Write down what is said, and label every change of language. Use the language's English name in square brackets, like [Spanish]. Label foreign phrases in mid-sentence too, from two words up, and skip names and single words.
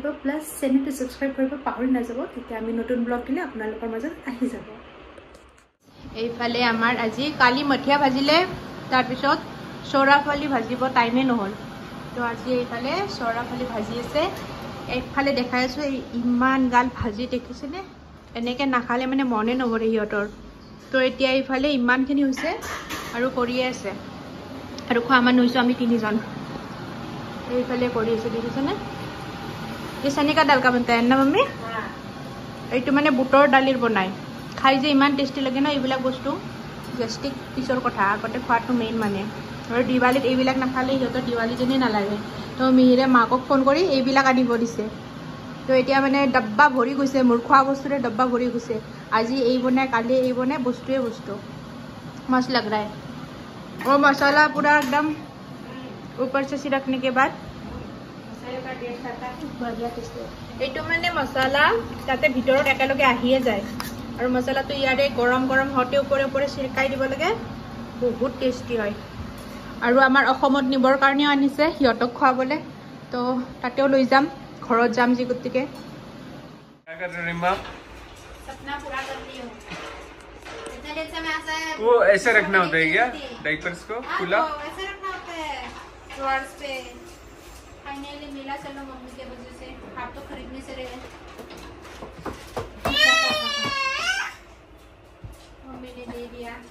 [Assamese] প্লাস চেনেলটো সাবস্ক্ৰাইব কৰিব পাহৰি নাযাব তেতিয়া আমি নতুন ব্লগ দিলে আপোনালোকৰ মাজত আহি যাব এইফালে আমাৰ আজি কালি মঠিয়া ভাজিলে তাৰ পিছত সৌৰাফালি ভাজিব টাইমে নহল তো আজি এইফালে সৌৰাফালি ভাজি আছে এইফালে দেখাই আছো ইমান গাল ভাজি দেখিছেনে এনেকে নাখালে মানে মনে নভৰে হিয়তৰ তো এতিয়া এইফালে ইমানখিনি হৈছে আৰু কৰিয়ে আছে আৰু খোৱা মানুহ হৈছে আমি তিনিজন এইফালে কৰি আছে দেখিছেনে এই সনিকা [Hindi] दाल का बनता है ना मम्मी [Assamese] এইটো মানে বুটৰ দালিৰ বনাই খাই যে ইমান টেস্টি লাগে না এইবিলাক বস্তু গেস্টিক পিছৰ কথা আগতে খোৱাটো মেইন মানে আৰু দিৱালীত এইবিলাক নাখালে হিহঁতৰ দিৱালী যেনে নালাগে তো মিহিৰে মাকক ফোন কৰি এইবিলাক আনিব দিছে তো এতিয়া মানে ডব্বা ভৰি গৈছে মোৰ খোৱা বস্তুৰে ডব্বা ভৰি গৈছে আজি এই বনাই কালি এই বনাই বস্তুৱে বস্তু [Hindi] मस्त लग रहा है और मसाला पूरा एकदम ऊपर से छिड़कने के बाद मसाले का टेस्ट आता है बढ़िया टेस्ट है [Assamese] এইটো মানে মছলা তাতে ভিতৰত একেলগে আহিয়ে যায় আৰু মছলাটো ইয়াৰে গৰম গৰম হতে ওপৰে ওপৰে छिड़काई দিব লাগে বহুত টেস্টি হয় আৰু আমাৰ অসমত নিবৰ কাৰণে আনিছে হিয়তক খোৱাবলে তো তাতেও লৈ যাম ঘৰত যাম যি গতিকে [Hindi] क्या कर रहे हैं आप सपना पूरा कर ली हूं इतने देर से मैं ऐसा वो ऐसे रखना होता है क्या डाइपर्स को खुला ऐसे रखना होता है ड्रॉर्स पे फाइनली मिला चलो मम्मी के वजह से आप तो खरीदने से रहे मम्मी ने दे दिया